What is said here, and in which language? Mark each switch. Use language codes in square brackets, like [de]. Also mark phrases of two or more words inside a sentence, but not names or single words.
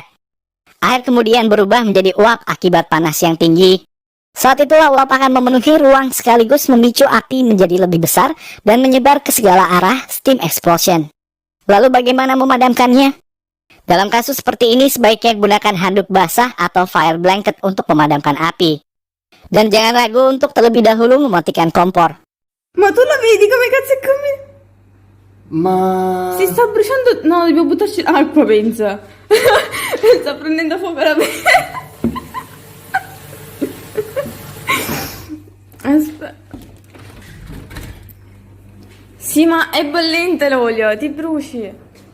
[id] Air kemudian berubah menjadi uap akibat panas yang tinggi. Saat itulah uap akan memenuhi ruang sekaligus memicu api menjadi lebih besar dan menyebar ke segala arah, [en] steam explosion. [id] Lalu bagaimana memadamkannya? Dalam kasus seperti ini sebaiknya gunakan handuk basah atau [en] fire blanket [id] untuk memadamkan api. Dan jangan ragu untuk terlebih dahulu mematikan kompor. [it] Ma tu la vedi come cazzo è come... Ma... Si sta bruciando... No, dobbiamo buttarci l'acqua, pensa. Sta prendendo fuoco la pensa. Aspetta. Sì, ma è bollente l'olio, ti bruci.